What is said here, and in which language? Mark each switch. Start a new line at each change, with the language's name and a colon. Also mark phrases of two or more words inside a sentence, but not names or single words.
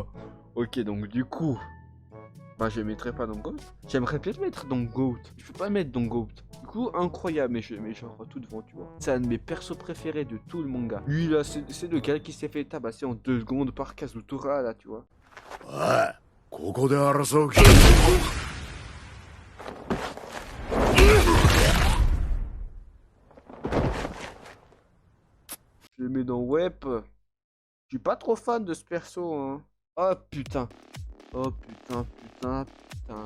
French: Ok, donc du coup, je le mettrai pas dans GOAT. J'aimerais bien le mettre dans GOAT. Je peux pas le mettre dans GOAT. Du coup, incroyable, mais je le mets tout devant, tu vois. C'est un de mes persos préférés de tout le manga. Lui là, c'est le gars qui s'est fait tabasser en 2 secondes par Kazutora là, tu vois. Ouais,
Japanese: ここで争う気。
French: Je le mets dans Web. Je suis pas trop fan de ce perso, hein. Oh putain. Oh putain, putain, putain.